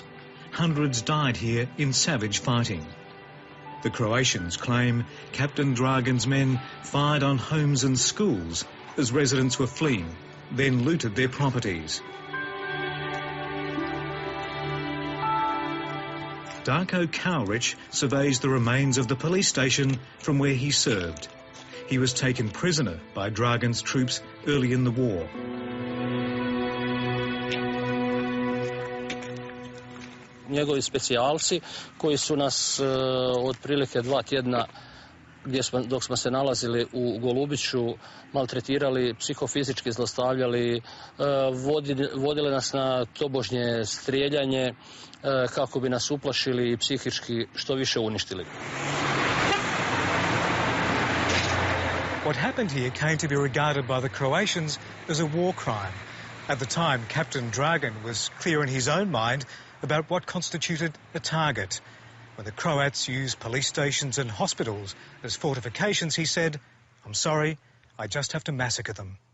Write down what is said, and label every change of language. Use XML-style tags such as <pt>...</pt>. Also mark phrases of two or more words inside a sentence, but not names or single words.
<en>Hundreds died here in savage fighting. The Croatians claim Captain Dragan's men fired on homes and schools as residents were fleeing, then looted their properties. Darko Kauric surveys the remains of the police station from where he served. He was taken prisoner by Dragan's troops early in the war.</en> <hr>Njegovi specijalci koji su nas otprilike 2 tjedna dok smo se nalazili u Golubiću maltretirali, psihofizički zlostavljali, vodili nas na tobožnje strijeljanje kako bi nas uplašili i psihički što više uništili.</hr> <en>What happened here came to be regarded by the Croatians as a war crime. At the time, Kapetan Dragan was clear in his own mind about what constituted a target. When the Croats used police stations and hospitals as fortifications, he said, "I'm sorry, I just have to massacre them."</en>